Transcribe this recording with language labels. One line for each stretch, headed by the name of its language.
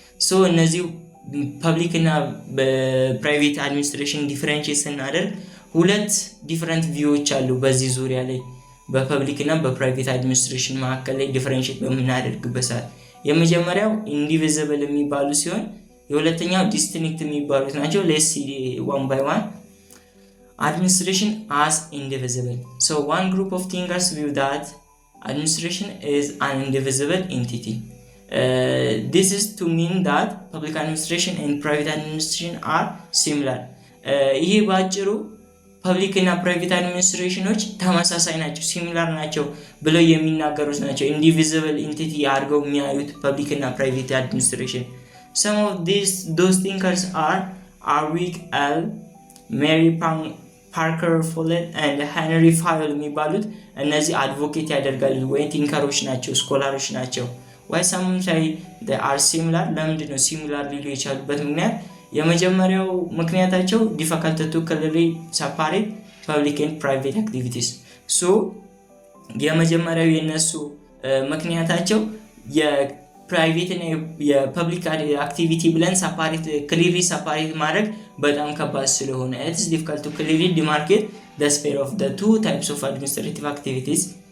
Amharic: So እነዚህ ፐብሊክ እና በፕራይቬት አድሚኒስትሬሽን ዲፈረንሺየት ስናደርግ ሁለት ዲፈረንት ቪውዎች አሉ በዚህ ዙሪያ ላይ በፐብሊክ እና በፕራይቬት አድሚኒስትሬሽን መካከል ላይ ዲፈረንሺየት በምናደርግበት ሰዓት የመጀመሪያው ኢንዲቪዚብል የሚባሉ ሲሆን የሁለተኛው ዲስቲንክት የሚባሉት ናቸው።
English: let's see one by one. Administration as indivisible. So one group of thinkers view that administration is an indivisible entity. This is to mean that public administration and private administration are similar.
Amharic: ይሄ ባጭሩ ፐብሊክ እና ፕራይቬት አድሚኒስትሬሽኖች ተመሳሳይ ናቸው፣ ሲሚላር ናቸው ብለው የሚናገሩት ናቸው። ኢንዲቪዚብል ኢንቲቲ አድርገው የሚያዩት ፐብሊክ እና ፕራይቬት አድሚኒስትሬሽን።
English: Some of those thinkers are Arwick L, Mary Parker Follett and Henry Fayol
Amharic: የሚባሉት እነዚህ አድቮኬት ያደርጋሉ ወይ ቲንከሮች ናቸው፣ ስኮላሮች ናቸው።
English: Why some say they are similar?
Amharic: ለምንድን ነው ሲሚላር ሊሉ የቻሉበት ምክንያት? የመጀመሪያው ምክንያታቸው
English: difficult to clearly separate public and private activities.
Amharic: So የመጀመሪያው የነሱ ምክንያታቸው የፕራይቬት እና የፐብሊክ አክቲቪቲ ብለን ክሊርሊ ሰፓሬት ማድረግ በጣም ከባድ ስለሆነ
English: it is difficult to clearly demarcate the sphere of the two types of administrative activities.